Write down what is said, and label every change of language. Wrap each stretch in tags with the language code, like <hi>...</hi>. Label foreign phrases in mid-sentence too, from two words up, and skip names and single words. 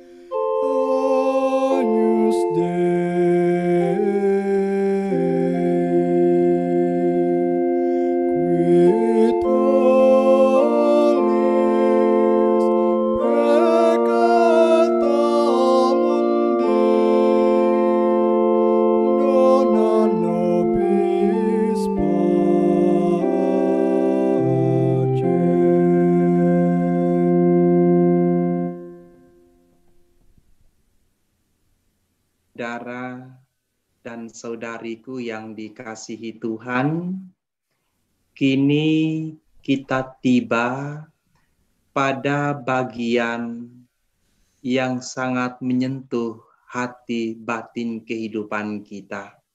<la>Agnus Dei, quitalis peccata mundi, dona nobis pacem.</la> <id>Saudara dan saudariku yang dikasihi Tuhan, kini kita tiba pada bagian yang sangat menyentuh hati batin kehidupan kita.</id>